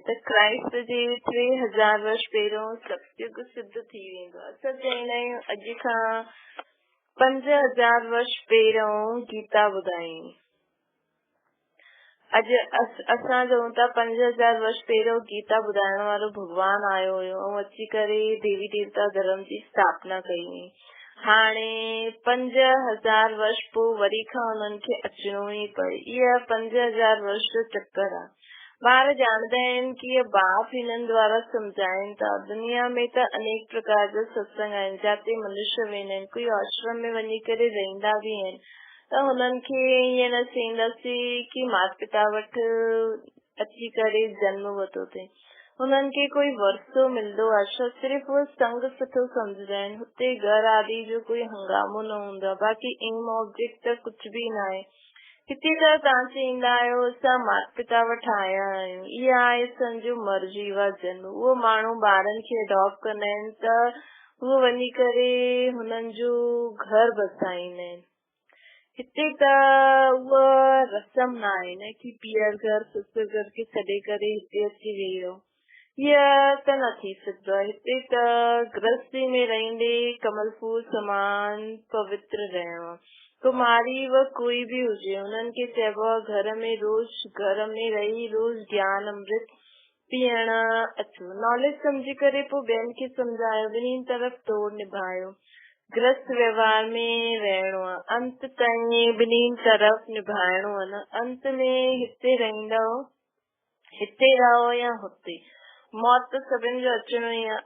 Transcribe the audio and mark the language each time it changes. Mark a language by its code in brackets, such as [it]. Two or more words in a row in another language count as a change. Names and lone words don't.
[sd] त क्राइस्ट जे 3000 वर्ष पहिरियों सतयुग सिद्ध थी वेंदो आहे। असां चईंदा आहियूं अॼु खां 5000 वर्ष पहिरियों गीता ॿुधाई। अॼु असां चऊं था 5000 वर्ष पहिरियों गीता ॿुधाइण वारो भगवान आयो हुयो ऐं अची करे देवी देवता धर्म जी स्थापना कई हुई। हाणे 5000 वर्ष पोइ वरी खां हुननि खे अचणो ई पए। इहा 5000 वर्ष जो चक्कर आहे। ॿार ॼाणदा आहिनि कि इहे बाप हिननि द्वारा सम्झाइनि था। दुनिया में त अनेक प्रकार जा सत्संग आहिनि जिते मनुष्य वेंदा आहिनि। कोई आश्रम में वञी करे रहंदा बि आहिनि त हुननि खे ईअं न चईंदासीं कि माता पिता वटि अची करे जन्म वरितो अथई। हुननि खे कोई वरसो मिलंदो आहे, सिर्फ़ उहे संग सुठो सम्झंदा आहिनि। हुते घर आदि जो कोई हंगामो न हूंदो आहे। बाक़ी [en] aim object [sd] त कुझु बि न आहे। हिते त तव्हां चईंदा आहियो असां माता पिता वटि आया आहियूं। इहा आहे असांजो मर्जीवा जन्म। उहो माण्हू ॿारनि खे अडॉप्ट कंदा आहिनि त उहो वञी करे हुननि जो घर बसाईंदा आहिनि। हिते त उहा रस्म न आहे न कि पीअर घर ससुर घर खे छॾे करे हिते अची वेही रहो। इहा त न थी सघंदो आहे। हिते त गृहस्थी में रहंदे कमल फूल समान पवित्र रहणो। कुमारी व कोई भी हुजे, हुननि खे चइबो आहे घर में रही रोज ज्ञान अमृत पीअण अचो। नॉलेज सम्झी करे पोइ ॿियनि खे सम्झायो, ॿिन्ही तरफ़ तोड़ निभायो। गृहस्थ व्यवहार में रहणो आहे, अंत ताईं ॿिन्ही तरफ़ निभाइणो आहे न। अंत में हिते रहो या हुते, मौत त सभिनि जो अचणो ई आहे।